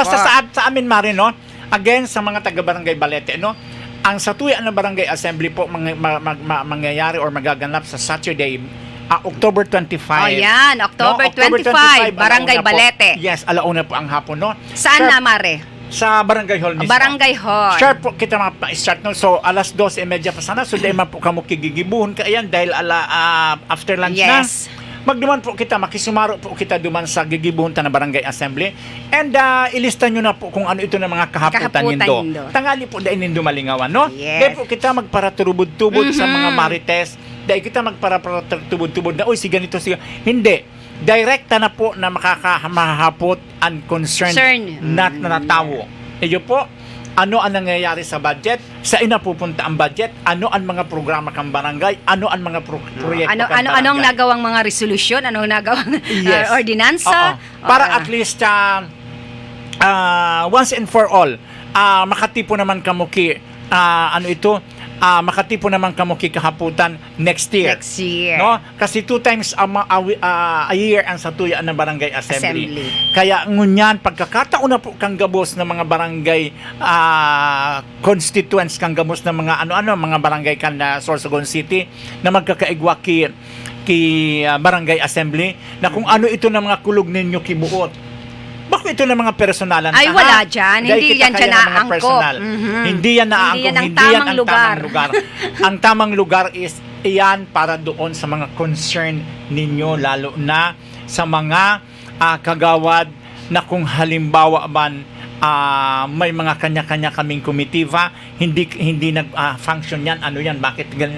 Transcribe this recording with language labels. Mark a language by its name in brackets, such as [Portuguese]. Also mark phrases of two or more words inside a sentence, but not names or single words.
[Filipino] Basta sa amin, Mari, again, sa mga taga-barangay Balete, ang satuyan ng barangay assembly po mangyayari or magaganap sa Saturday, October 25. Yan, October 25, Barangay alauna po. Balete. Yes, alauna po ang hapon, Saan [English] Sharp, [Filipino] na, Mare? Sa Barangay Hall mismo. Barangay Hall. [Bikol] Sharp po kita start So, alas 12:30 pa sana. So, dahil po kamo kigigibuhon ka yan dahil after lunch na. [English] Yes. [Bikol] Magduman po kita, makisumaro po kita duman sa gigibuhon ta na Barangay Assembly. And ilista nyo na po kung ano ito na mga kahaputan nindo. Tangali po dahil nindo malingawan, [English] Yes. [Bikol] Dahil po kita magparatubod-tubod sa mga marites. Dahil kita magparatubod-tubod na, [Filipino] si ganito, siya. Hindi. [Bikol] Direkta na po na makakahapot ang concern na natawo. Iyo po, ano ang nangyayari sa budget? Sa ina pupunta ang budget? Ano ang mga programa kang barangay? Ano ang mga proyekto kang barangay? [Filipino] Anong nagawang mga resolusyon? Anong nagawang [English] Yes. [Filipino] ordinansa? [English] Para at least once and for all, [Bikol] makatipo naman kamuki makatipo naman kamuki kahaputan next year. [English] Next year. [Filipino] No? Kasi 2 [English] times a year [Filipino] ang satuya ng barangay assembly. [Bikol] Kaya ngunyan, pagkakataon na po kang gabos ng mga barangay constituents, kang gabos ng mga mga barangay kan Sorsogon City na magkakaigwa ki barangay assembly na kung ano ito ng mga kulog ninyo kibuot. Bako ito ng mga personalan. [Filipino] Ay, wala dyan. Hindi yan dyan naangkop. Hindi yan naangkop. Hindi yan ang tamang lugar. Ang tamang lugar is iyan para doon sa mga concern ninyo, lalo na sa mga kagawad na kung halimbawa man may mga kanya-kanya kaming komitiva, hindi nag-function yan, bakit ganun?